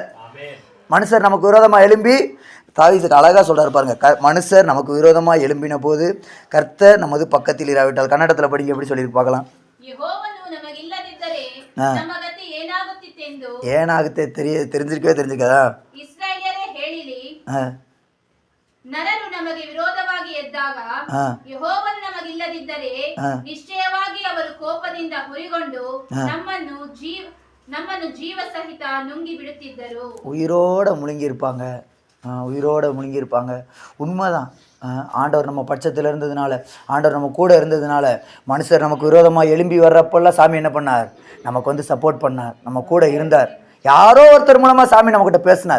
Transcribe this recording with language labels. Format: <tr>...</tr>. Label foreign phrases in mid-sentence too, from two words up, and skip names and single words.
<ta>மனுஷர் நமக்கு விரோதமாக எழும்பி, தாவீது அழகாக சொல்கிறார் பாருங்க, மனுஷர் நமக்கு விரோதமாக எழும்பின போது கர்த்தர் நமது பக்கத்தில் இராவிட்டால். கன்னடத்தில் படிங்க, எப்படி சொல்லி பார்க்கலாம்? ஏனாகத்தை தெரிஞ்சிருக்கதா?</ta> <kn>ನರರು ನಮಗೆ ವಿರೋಧವಾಗಿ ಎದ್ದಾಗ ಯೆಹೋವನು ನಮಗಿಲ್ಲದಿದ್ದರೆ ನಿಶ್ಚಯವಾಗಿ ಅವರು ಕೋಪದಿಂದ ಹುರಿಗೊಂಡು ನಮ್ಮನ್ನು ಜೀವ ಸಹಿತ ನುಂಗಿ ಬಿಡುತ್ತಿದ್ದರು.</kn> <ta>உயிரோட முழுங்கியிருப்பாங்க, உயிரோட முழுங்கியிருப்பாங்க. உண்மைதான். ஆண்டவர் நம்ம பட்சத்தில் இருந்ததுனால, ஆண்டவர் நம்ம கூட இருந்ததுனால, மனுஷர் நமக்கு விரோதமாக எழும்பி வர்றப்பெல்லாம் சாமி என்ன பண்ணார்? நமக்கு வந்து சப்போர்ட் பண்ணார், நம்ம கூட இருந்தார். யாரோ ஒருத்தர் மூலமாக சாமி நம்மக்கிட்ட பேசினார்.</ta>